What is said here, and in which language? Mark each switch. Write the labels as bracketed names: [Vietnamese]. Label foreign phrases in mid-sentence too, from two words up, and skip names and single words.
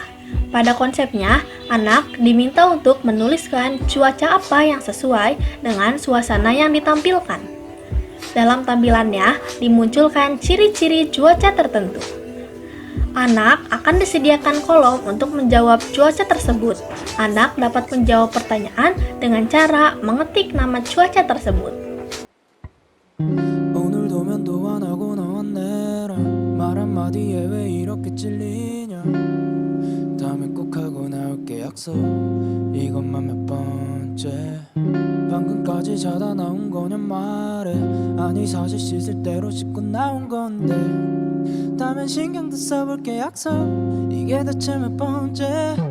[Indonesian] Pada konsepnya, anak diminta untuk menuliskan cuaca apa yang sesuai dengan suasana yang ditampilkan. Dalam tampilannya, dimunculkan ciri-ciri cuaca tertentu. Anak akan disediakan kolom untuk menjawab cuaca tersebut. Anak dapat menjawab pertanyaan dengan cara mengetik nama cuaca tersebut. [Korean] 오늘도 면도 안 하고 나왔네라 말 한마디에 왜 이렇게 찔리냐 다음에 꼭 하고 나올게 약속 이것만 몇 번째 방금까지 자다 나온 거냐 말해 아니 사실 씻을 대로 씻고 나온 건데 다음엔 신경도 써볼게 약속 이게 대체 몇 번째